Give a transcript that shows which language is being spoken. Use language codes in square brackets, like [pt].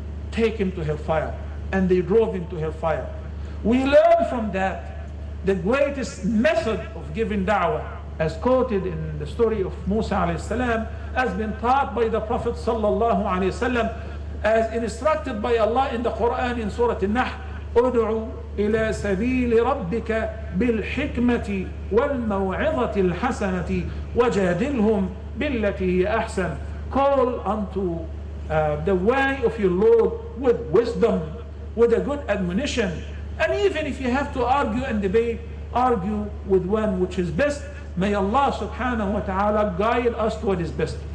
[en] Take him to hellfire. And they drove him to hellfire. We learn from that the greatest method of giving da'wah, as quoted in the story of Musa alayhi salam, has been taught by the Prophet sallallahu alayhi wasallam, as instructed by Allah in the Quran in Surah An-Nahl. [ar] ادعو إلى سبيل ربك بالحكمة والموعظة الحسنة وجادلهم بالتي هي أحسن. [en] Call unto the way of your Lord with wisdom, with a good admonition. And even if you have to argue and debate, argue with one which is best. May Allah subhanahu wa ta'ala guide us to what is best.